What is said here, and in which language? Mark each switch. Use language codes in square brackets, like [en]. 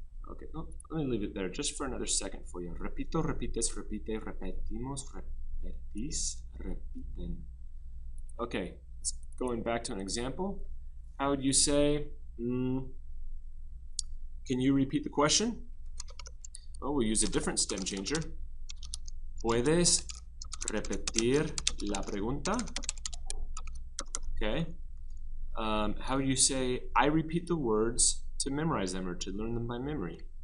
[en] Okay, oh, let me leave it there just for another second for you. Repito, repites, repite, repetimos, repetís, repiten. Okay, going back to an example. How would you say, can you repeat the question? Well, we'll use a different stem changer. [es] ¿Puedes repetir la pregunta? [en] Okay. How do you say, I repeat the words to memorize them or to learn them by memory?